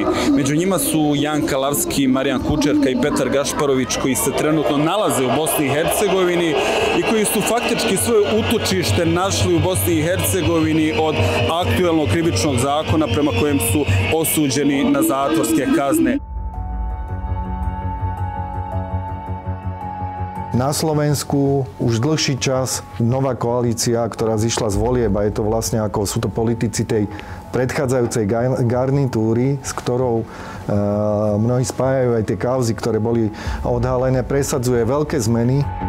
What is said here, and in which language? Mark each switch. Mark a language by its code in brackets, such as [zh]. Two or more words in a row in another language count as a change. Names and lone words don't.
[bs] Među njima su Jan Kalavsky, Marian Kučerka i Peter Gašparovič koji se trenutno nalaze u Bosni i Hercegovini i koji su faktički svoje utočište našli u Bosni i Hercegovini od aktuelnog krivičnog zakona prema kojem su osuđeni na zatvorske kazne. [sk] Na Slovensku už dlhší čas nová koalícia, ktorá zišla z volieb, a je to vlastne ako sú to politici tej predchádzajúcej garnitúry, s ktorou mnohí spájajú aj tie kauzy, ktoré boli odhalené, presadzuje veľké zmeny.